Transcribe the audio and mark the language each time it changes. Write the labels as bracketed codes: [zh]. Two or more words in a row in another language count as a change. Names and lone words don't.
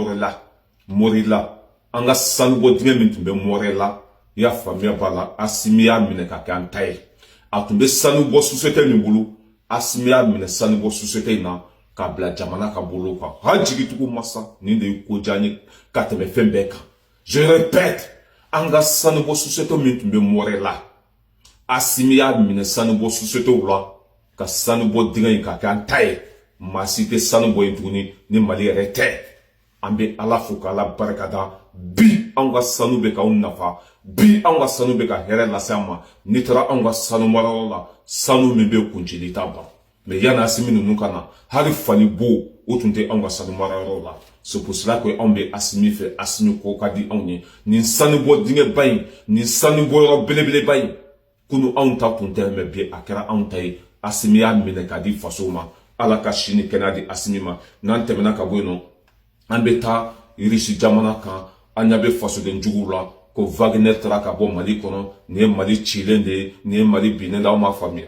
[bm] Morila an ka sanubɔ dingɛ min tun bɛ Morila i y'a faamuya b'a la Asimi y'a minɛ ka kɛ an ta ye a tun bɛ sanubɔ société min bolo Asimi y'a minɛ sanubɔ société in na k'a bila jamana ka bolo kan hali jigitigiw masa nin de ye ko diya n ye ka tɛmɛ fɛn bɛɛ kan. [fr] Je répète, [bm] an ka sanubɔ société min tun bɛ Morila Asimi y'a minɛ sanubɔ société la ka sanubɔ dingɛ in ka kɛ an ta ye maa si tɛ sanubɔ in tuguni ni Mali yɛrɛ tɛ an bɛ Ala fo k'Ala barikada bi an ka sanu bɛ k'aw nafa bi an ka sanu bɛ ka hɛrɛ lase an ma n'i taara an ka sanu marayɔrɔ la sanu min bɛ kuncili t'a ban mais yanni Asimi ninnu ka na hali fani bo o tun tɛ an ka sanu marayɔrɔ la. [fr] C'est pour cela que on [bm] be Asimi fait Asimi ko ka di anw ye nin sanubɔ dingɛ ba in nin sanubɔ yɔrɔ belebeleba in kunu anw ta tun tɛ mais bi a kɛra anw ta ye Asimi y'a minɛ ka di fasow ma Ala ka sini kɛnɛya di Asimi ma n'an tɛmɛna ka bɔ yen nɔ an bɛ taa Irisi jamana kan an ɲɛ bɛ fasoden juguw la ko Wagner taara ka bɔ Mali kɔnɔ nin ye Mali cilen de ye nin ye Mali binnen de aw ma faamuya